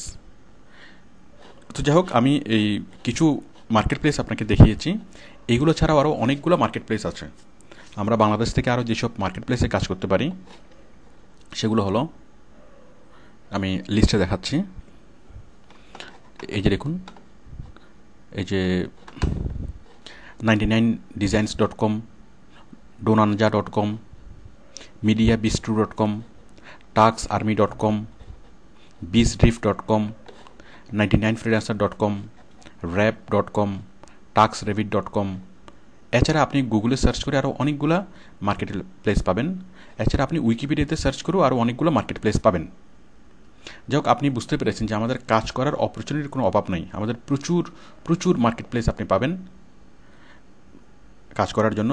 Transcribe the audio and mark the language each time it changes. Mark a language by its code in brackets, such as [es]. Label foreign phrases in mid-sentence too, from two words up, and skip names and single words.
[bn] তো যাই হোক, আমি এই কিছু মার্কেট প্লেস আপনাকে দেখিয়েছি। এইগুলো ছাড়াও আরও অনেকগুলো মার্কেট প্লেস আছে। আমরা বাংলাদেশ থেকে আরও যেসব মার্কেট প্লেসে কাজ করতে পারি সেগুলো হলো, আমি লিস্টে দেখাচ্ছি। এই যে দেখুন, এই যে 99designs.com, donanja.com, mediabistro.com, taxarmy.com, beesdrift.com, 99freelancer.com, rap.com, taxrevit.com। এছাড়া আপনি গুগলে সার্চ করে আরও অনেকগুলো মার্কেট প্লেস পাবেন। এছাড়া আপনি উইকিপিডিয়াতে সার্চ করেও আরও অনেকগুলো মার্কেট প্লেস পাবেন। যাই হোক, আপনি বুঝতে পেরেছেন যে আমাদের কাজ করার অপরচুনিটির কোনো অভাব নেই। আমাদের প্রচুর মার্কেট প্লেস আপনি পাবেন কাজ করার জন্য।